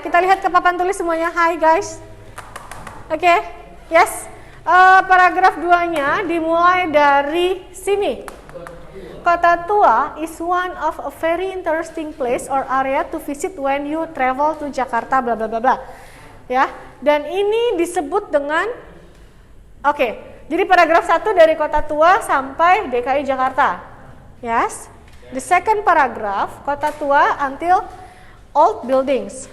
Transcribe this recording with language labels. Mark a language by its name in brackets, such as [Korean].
[Indonesian] Kita lihat ke papan tulis semuanya. [English] Hi guys. [Indonesian] Oke, yes. Paragraf 2-nya dimulai dari sini. [English] Kota Tua is one of a very interesting place or area to visit when you travel to Jakarta, bla bla bla bla. [Indonesian] Ya, dan ini disebut dengan jadi paragraf 1 dari Kota Tua sampai DKI Jakarta. [English] Yes. The second paragraph, Kota Tua until old buildings.